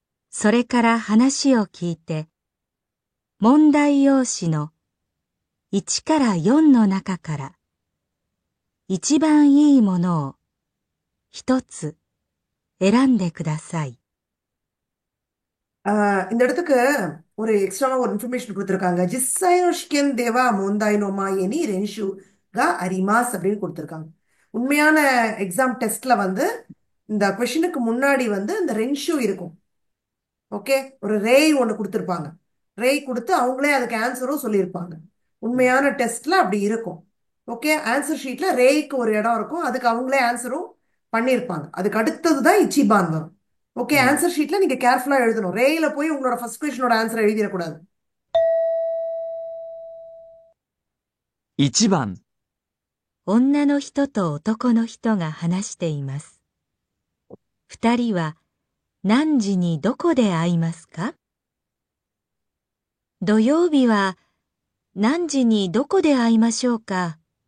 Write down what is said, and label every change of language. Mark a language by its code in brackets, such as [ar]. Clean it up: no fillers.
[ja] それから話を聞いて、問題用紙の1から4の中から、一番いいものを一つ選んでください。 [ta] இந்த இடத்துக்கு ஒரு எக்ஸ்ட்ராவா ஒரு இன்ஃபர்மேஷன் கொடுத்துருக்காங்க. [ja] ஜிஸ்ஸாயோ ஷிகென் தேவா மொந்தாயினோ மாயேனி ரென்ஷு கா அரிமாஸ் [ta] அப்படின்னு கொடுத்துருக்காங்க. உண்மையான எக்ஸாம் டெஸ்ட்ல வந்து இந்த கொஷினுக்கு முன்னாடி வந்து இந்த ரென்ஷு இருக்கும். ஓகே, ஒரு ரேய் ஒன்று கொடுத்துருப்பாங்க. ரேய் கொடுத்து அவங்களே அதுக்கு ஆன்சரும் சொல்லியிருப்பாங்க. உண்மையான டெஸ்ட்ல அப்படி இருக்கும். ஓகே, ஆன்சர் ஷீட்ல ரேய்க்கு ஒரு இடம் இருக்கும், அதுக்கு அவங்களே ஆன்சரும் பண்ணியிருப்பாங்க. அதுக்கு அடுத்தது தான் இச்சிபான் வரும். ஓகே, ஆன்சர் ஷீட்ல நீங்க கேர்ஃபுல்லா எழுதணும். ரேயில போய் உங்களோட ஃபர்ஸ்ட் கொஸ்டினோட ஆன்சர் எழுதிடக்கூடாது. [ja] 1番、女の人と男の人が話しています。二人は何時にどこで会いますか？土曜日は何時にどこで会いましょうか？